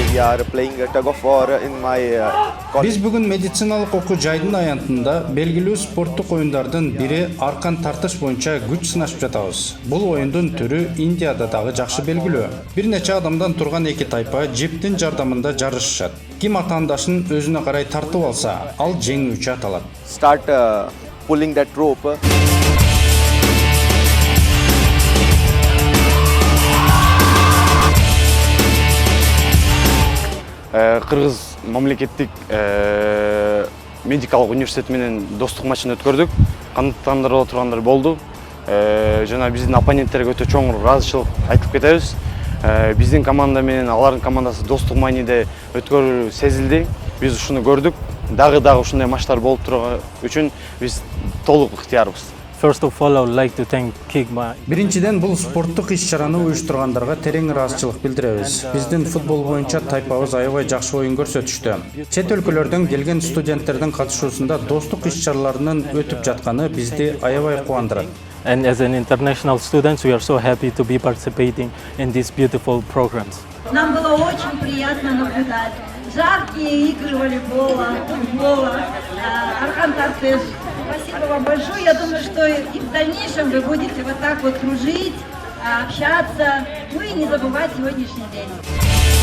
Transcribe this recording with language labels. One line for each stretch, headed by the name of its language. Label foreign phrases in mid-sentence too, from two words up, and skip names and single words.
English: are playing tug of war in my college.
Kyrgyz: Биз бүгүн медициналык окуу жайдын аянтында белгилүү спорттук оюндардын бири аркан тартыш боюнча күч сынашып жатабыз. Бул оюндун түрү Индияда дагы жакшы белгилүү. Бир нече адамдан турган эки тайпа жиптин жардамында жарышышат. Ким атаандашын өзүнө карай тартып алса, ал жеңүүчү аталат.
English: Start pulling that rope.
Kyrgyz: Кыргыз мамлекеттик медикалык университети менен достук матчын өткөрдүк. Канаттандырып отургандар болду. Жана биздин оппоненттерге өтө чоң ыраазычылык айтып кетебиз. Биздин команда менен алардын командасы достук майниде өткөрүү сезилди. Биз ушуну көрдүк. Дагы ушундай матчтар болуп турган үчүн биз толук ыктыярбыз.
English: First of all, I would like to thank Kigma.
Kyrgyz: Биринчиден бул спорттук иш-чараны уюштургандарга терең ыраазычылык билдиребиз. Биздин футбол боюнча тайпабыз аябай жакшы оюн көрсөтүштү. Чет өлкөлөрдөн келген студенттердин катышуусунда достук иш-чараларынын өтүп жатканы бизди аябай кубандырат.
English: And as an international students, we are so happy to be participating in these beautiful programs.
Russian: Нам было очень приятно наблюдать жаркие игры волейбола, футбола, аркан-тартыш. Спасибо вам большое. Я думаю, что и в дальнейшем вы будете вот так вот дружить, общаться, ну и не забывать сегодняшний день.